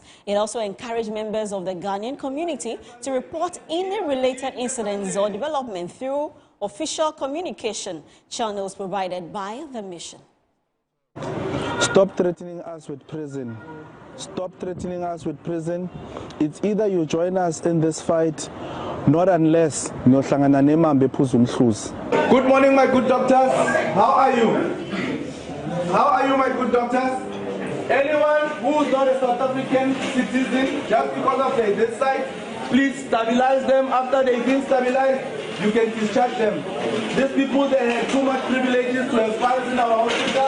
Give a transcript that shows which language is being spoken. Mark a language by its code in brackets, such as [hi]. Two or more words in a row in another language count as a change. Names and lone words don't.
[en] It also encouraged members of the Ghanaian community to report any related incidents or development through official communication channels provided by the mission. Stop threatening us with prison. Stop threatening us with prison. It's either you join us in this fight, not unless [zu] niyohlangana nemambe ephuza umhluzi. [en] Good morning, my good doctors. How are you? How are you, my good doctors? Anyone who is not a South African citizen, just because of their this side, please stabilize them. After they've been stabilized, you can discharge them. These people, they have too much privileges to have fights in our hospital.